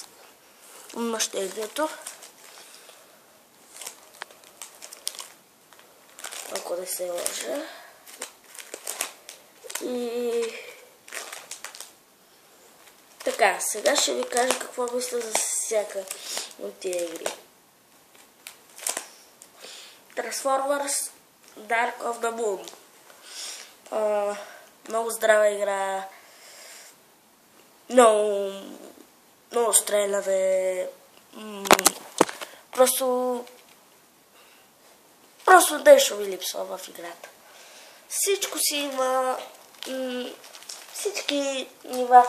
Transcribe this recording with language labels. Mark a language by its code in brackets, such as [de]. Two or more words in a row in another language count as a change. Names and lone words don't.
[bg] Мъщението. Ако да се лъжа. И така, сега ще ви кажа какво мисля за всяка от тия игри. Transformers Dark of the Moon. Много здрава игра. Много стреляне. Просто нещо ви липсва в играта. Всичко си има. Всички нива.